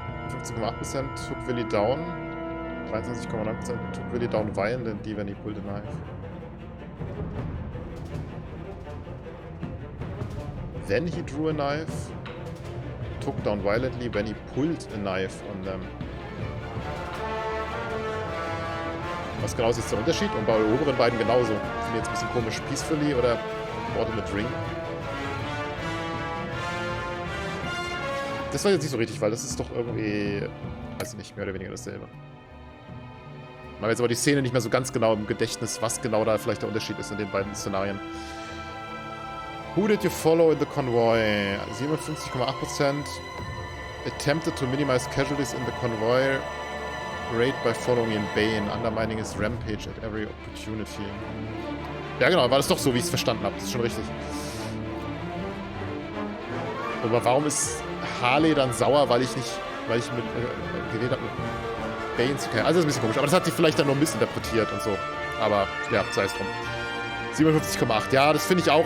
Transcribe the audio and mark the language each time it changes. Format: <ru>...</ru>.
<en>15,8% took Willi down. 23,9% took Willi down violently when he pulled a knife. Then he drew a knife. Took down violently when he pulled a knife on them.</en> <de>Was genau ist jetzt der Unterschied? Und bei den oberen beiden genauso. Finde ich jetzt ein bisschen komisch.</de> <en>Peacefully oder Bought a drink?</en> <de>Das war jetzt nicht so richtig, weil das ist doch irgendwie, weiß ich nicht, mehr oder weniger dasselbe. Man hat jetzt aber die Szene nicht mehr so ganz genau im Gedächtnis, was genau da vielleicht der Unterschied ist in den beiden Szenarien.</de> <en>Who did you follow in the convoy? 57,8% attempted to minimize casualties in the convoy raid by following in Bane, undermining his rampage at every opportunity.</en> <de>Ja genau, war das doch so, wie ich es verstanden habe. Das ist schon richtig. Aber warum ist Harley dann sauer, weil ich mit gewählt habe, mit Bane zu kämpfen? Also das ist ein bisschen komisch. Aber das hat sie vielleicht dann nur missinterpretiert und so. Aber ja, sei es drum. 57,8. Ja, das finde ich auch.</de>